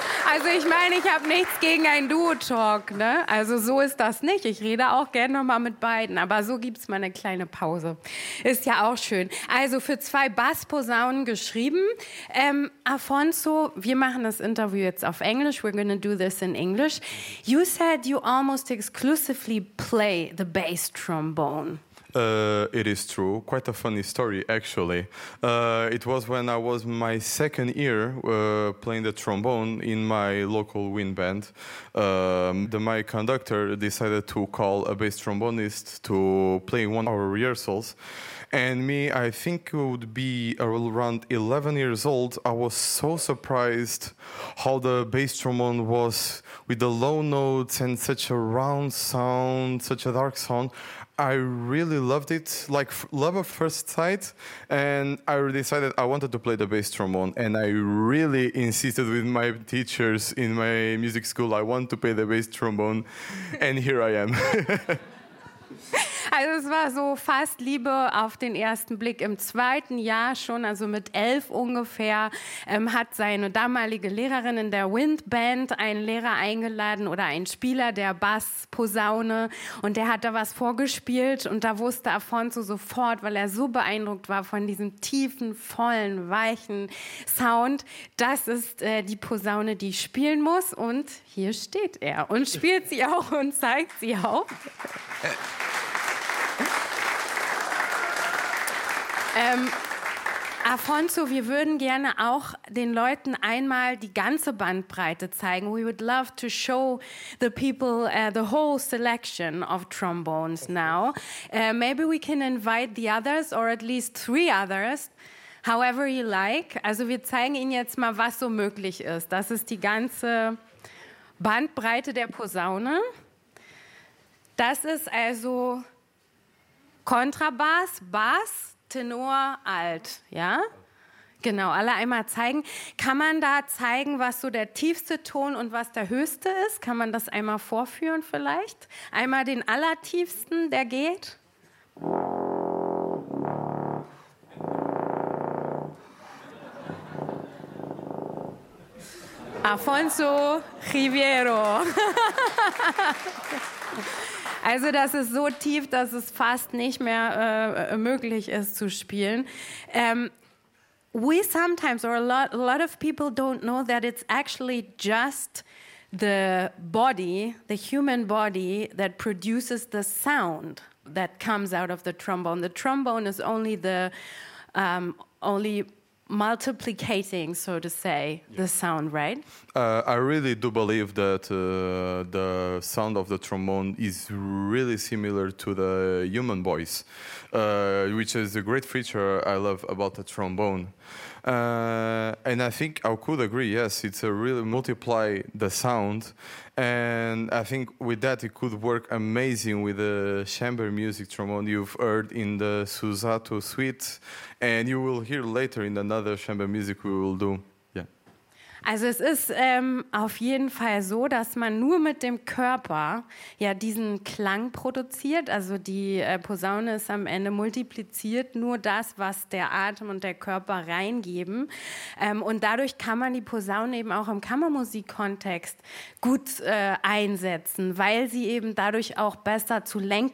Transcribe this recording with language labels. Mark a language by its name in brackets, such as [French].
[German] Also ich meine, ich habe nichts gegen ein Duo-Talk, ne? Also so ist das nicht. Ich rede auch gerne nochmal mit beiden, aber so gibt es mal eine kleine Pause. Ist ja auch schön. Also für zwei Bassposaunen geschrieben. Afonso, wir machen das Interview jetzt auf Englisch. [English] We're gonna do this in English. You said you almost exclusively play the bass trombone. It is true. Quite a funny story, actually. It was when I was my second year playing the trombone in my local wind band. My conductor decided to call a bass trombonist to play 1 hour rehearsals. And me, I think it would be around 11 years old. I was so surprised how the bass trombone was with the low notes and such a round sound, such a dark sound. I really loved it, like love at first sight, and I decided I wanted to play the bass trombone, and I really insisted with my teachers in my music school, I want to play the bass trombone, and here I am. [German] Also es war so fast Liebe auf den ersten Blick. Im zweiten Jahr schon, also mit 11 ungefähr, hat seine damalige Lehrerin in der Windband einen Lehrer eingeladen oder einen Spieler der Bassposaune. Und der hat da was vorgespielt und da wusste Afonso sofort, weil er so beeindruckt war von diesem tiefen, vollen, weichen Sound, das ist die Posaune, die ich spielen muss. Und hier steht er und spielt sie auch und zeigt sie auch. Afonso, wir würden gerne auch den Leuten einmal die ganze Bandbreite zeigen. We would love to show the people the whole selection of trombones now. Maybe we can invite the others or at least three others, however you like. Also wir zeigen Ihnen jetzt mal, was so möglich ist. Das ist die ganze Bandbreite der Posaune. Das ist also Kontrabass, Bass, Tenor, Alt, ja? Genau, alle einmal zeigen. Kann man da zeigen, was so der tiefste Ton und was der höchste ist? Kann man das einmal vorführen vielleicht? Einmal den allertiefsten, der geht? Afonso Riviero. Also das ist so tief, dass es fast nicht mehr möglich ist zu spielen. [English] We sometimes, or a lot of people don't know that it's actually just the body, the human body, that produces the sound that comes out of the trombone. The trombone is only the only multiplicating, so to say, the sound, right? I really do believe that the sound of the trombone is really similar to the human voice, which is a great feature I love about the trombone. And I think I could agree, yes, it's a really multiply the sound. And I think with that, it could work amazing with the chamber music trombone you've heard in the Suzzato suite. And you will hear later in another chamber music we will do. [German] Also es ist auf jeden Fall so, dass man nur mit dem Körper ja diesen Klang produziert. Also die Posaune ist am Ende multipliziert nur das, was der Atem und der Körper reingeben. Und dadurch kann man die Posaune eben auch im Kammermusikkontext gut einsetzen, weil sie eben dadurch auch besser zu lenken